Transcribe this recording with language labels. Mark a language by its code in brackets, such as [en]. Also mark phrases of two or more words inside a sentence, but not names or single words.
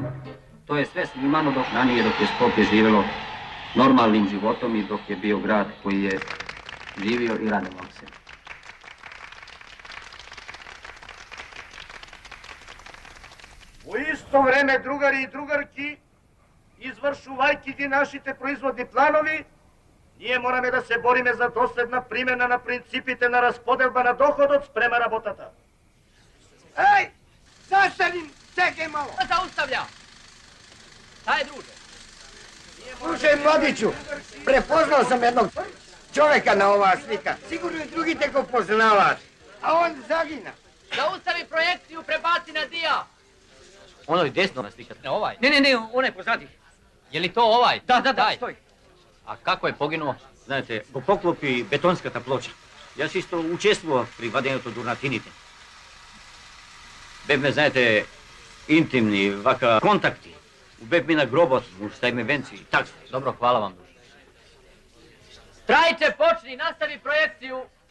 [sr] To je sve snimano dok je Skoplje živjelo normalnim životom i dok je bio grad koji je živio i radovao se. U isto vreme, [mk] другари и другарки, извршувајќи ги нашите производни планови, ние мораме да се бориме за доследна примена на принципите на расподелба на доходот спрема работата. [sr] Ej, zastani, čekaj malo. Šta zaustavlja? Šta je, druže? Slušaj, mladiću, prepoznao sam jednog čoveka na ova slika. [mk] Сигурно и други те го познаваш. а он загина. [sr] Zaustavi projekciju, prebaci na dija. Ono je desno na slikat. Ne, ovaj. Ne, onaj pozadi. Je li to ovaj? Da, stoj. A kako je poginuo? [mk] Знаете, го поклопи бетонската плоча. Јас исто учествував при вадењето дурнатините. Бевме, знаете, интимни, вака, контакти. Бевме на гробот, му ставиме венци и так. [sr] Dobro, hvala vam. Trajče, počni, nastavi projekciju.